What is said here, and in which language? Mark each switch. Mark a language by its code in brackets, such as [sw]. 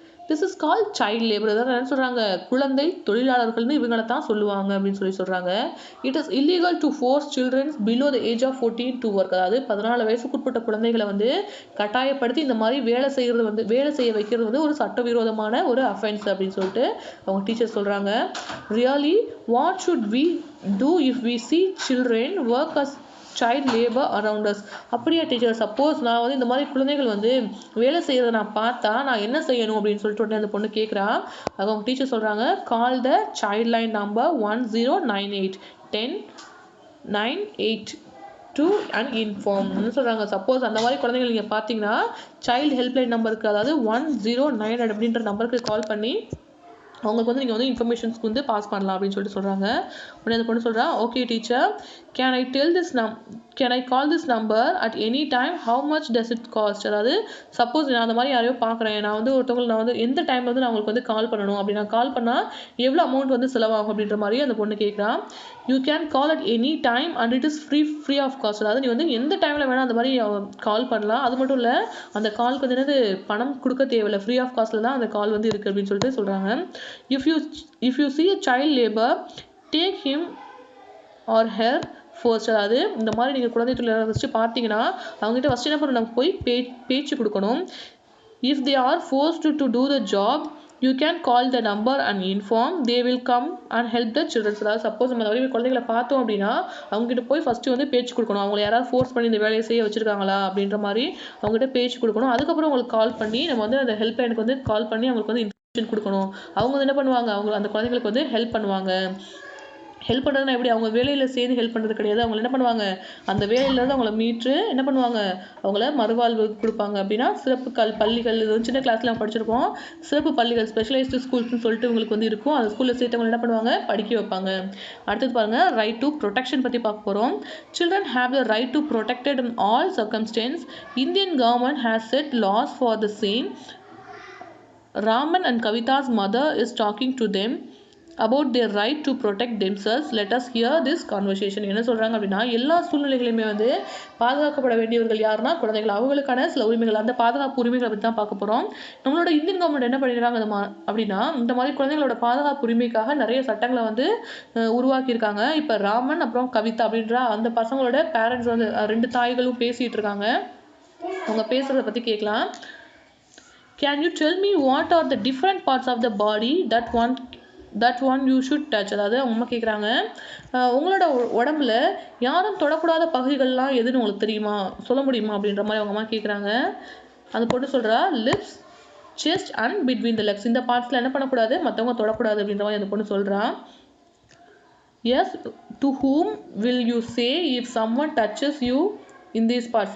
[en] This is call child labour. [ta] அதாவது என்ன சொல்கிறாங்க, குழந்தை தொழிலாளர்கள்னு இவங்களை தான் சொல்லுவாங்க அப்படின்னு சொல்கிறாங்க. [en] It is illegal to force childrens below the age of 14 to work. [ta] அதாவது 14 வயசுக்குட்பட்ட குழந்தைகளை வந்து கட்டாயப்படுத்தி இந்த மாதிரி வேலை செய்ய வைக்கிறது வந்து ஒரு சட்டவிரோதமான ஒரு அஃபென்ஸ் அப்படின்னு சொல்லிட்டு அவங்க டீச்சர் சொல்கிறாங்க. [en] Really what should we do if we see children work as child labor around us? [ta] அப்படியா டீச்சர், சப்போஸ் நான் வந்து இந்த மாதிரி குழந்தைகள் வந்து வேலை செய்கிறத நான் பார்த்தா நான் என்ன செய்யணும் அப்படின்னு சொல்லிட்டு உடனே அந்த பொண்ணு கேட்குறா. அவங்க டீச்சர் சொல்கிறாங்க, [en] Call the child line number 1098 1098 and inform சொல்கிறாங்க. [ta] சப்போஸ் அந்த மாதிரி குழந்தைகள் நீங்கள் பார்த்தீங்கன்னா சைல்டு ஹெல்ப்லைன் நம்பருக்கு, அதாவது 109 அப்படின்ற நம்பருக்கு கால் பண்ணி அவங்களுக்கு வந்து நீங்கள் வந்து இன்ஃபர்மேஷன்ஸ்க்கு வந்து பாஸ் பண்ணலாம் அப்படின்னு சொல்லிட்டு சொல்கிறாங்க. உடனே அந்த பொண்ணு சொல்கிறா, [en] Okay teacher, can I call this number at any time, how much does it cost? [ta] அதாவது சப்போஸ் நான் அந்த மாதிரி யாரையோ பார்க்குறேன், நான் வந்து ஒருத்தவங்களை நான் வந்து எந்த டைமில் வந்து நான் அவங்களுக்கு வந்து கால் பண்ணணும், அப்படி நான் கால் பண்ணால் எவ்வளோ அமௌண்ட் வந்து செலவாகும் அப்படின்ற மாதிரி அந்த பொண்ணு கேட்குறா. [en] You can call at any time and it is free of cost. [ta] அதாவது நீ வந்து எந்த டைமில் வேணால் அந்த மாதிரி கால் பண்ணலாம். அது மட்டும் இல்லை, அந்த காலுக்கு வந்து என்னது பணம் கொடுக்க தேவையில்லை, ஃப்ரீ ஆஃப் காஸ்ட்டில் தான் அந்த கால் வந்து இருக்குது அப்படின்னு சொல்லிட்டு சொல்கிறாங்க. [en] If you see a child labor, take him or her first. [ta] அதாவது இந்த மாதிரி நீங்கள் குழந்தை தொழிலாளர் ஃபஸ்ட்டு பார்த்தீங்கன்னா அவங்ககிட்ட ஃபஸ்ட்டு என்ன பண்ணணும், போய் பேச்சு கொடுக்கணும். [en] If they are forced to do the job, you can call the number and inform, they will come and help the children. [ta] அதாவது சப்போஸ் நம்ம நிறைய குழந்தைகளை பார்த்தோம் அப்படின்னா அவங்ககிட்ட போய் ஃபஸ்ட்டு வந்து பேச்சு கொடுக்கணும். அவங்களை யாராவது ஃபோர்ஸ் பண்ணி இந்த வேலையை செய்ய வச்சுருக்காங்களா அப்படின்ற மாதிரி அவங்ககிட்ட பேச்சு கொடுக்கணும். அதுக்கப்புறம் அவங்களுக்கு கால் பண்ணி நம்ம வந்து அந்த ஹெல்ப் லைனுக்கு வந்து கால் பண்ணி அவங்களுக்கு வந்து கொடுக்கணும். அவங்க வந்து என்ன பண்ணுவாங்க, அவங்க அந்த குழந்தைங்களுக்கு வந்து ஹெல்ப் பண்ணுவாங்க. ஹெல்ப் பண்ணுறதுனா எப்படி, அவங்க வேலையில் சேர்ந்து ஹெல்ப் பண்ணுறது கிடையாது. அவங்க என்ன பண்ணுவாங்க, அந்த வேலையிலேருந்து அவங்கள மீட்டு என்ன பண்ணுவாங்க, அவங்கள மறுவாழ்வு கொடுப்பாங்க. அப்படின்னா சிறப்பு பள்ளிகள், இது வந்து சின்ன கிளாஸில் நம்ம படிச்சிருப்போம், சிறப்பு பள்ளிகள் ஸ்பெஷலைஸ்டு ஸ்கூல்ஸ்னு சொல்லிட்டு உங்களுக்கு வந்து இருக்கும். அந்த ஸ்கூலில் சேர்த்தவங்க என்ன பண்ணுவாங்க, படிக்க வைப்பாங்க. அடுத்தது பாருங்கள், ரைட் டு ப்ரொடெக்ஷன் பற்றி பார்க்க போகிறோம். [en] Children have the right to protected in all circumstances. Indian government has set laws for the same. Raman and Kavita's mother is talking to them. about their right to protect themselves. Let us hear this conversation. [ta] என்ன சொல்றாங்க அப்படின்னா, எல்லா சூழ்நிலைகளையுமே வந்து பாதுகாக்கப்பட வேண்டியவர்கள் யாருன்னா குழந்தைகள். அவங்களுக்கான சில உரிமைகள், அந்த பாதுகாப்பு உரிமைகளை பற்றி தான் பார்க்க போறோம். நம்மளோட இந்தியன் கவர்மெண்ட் என்ன பண்ணிருக்காங்க அப்படின்னா, இந்த மாதிரி குழந்தைகளோட பாதுகாப்பு உரிமைக்காக நிறைய சட்டங்களை வந்து உருவாக்கியிருக்காங்க. இப்போ ராமன் அப்புறம் கவிதா அப்படின்ற அந்த பசங்களோட பேரண்ட்ஸ் வந்து 2 தாய்களும் பேசிட்டு இருக்காங்க. அவங்க பேசுறத பத்தி கேட்கலாம். [en] Can you tell me what are the different parts of the body that one you should touch? [ta] அதாவது அவங்க அம்மா கேட்குறாங்க, உங்களோட உடம்புல யாரும் தொடக்கூடாத பகுதிகள்லாம் எதுன்னு உங்களுக்கு தெரியுமா, சொல்ல முடியுமா அப்படின்ற மாதிரி அவங்க அம்மா கேட்குறாங்க. அந்த பொண்ணு சொல்கிறா, [en] Lips, chest and between the legs. [ta] இந்த பார்ட்ஸில் என்ன பண்ணக்கூடாது, மற்றவங்க தொடக்கூடாது அப்படின்ற மாதிரி அந்த பொண்ணு சொல்கிறா. [en] Yes, to whom will you say if someone touches you in these parts?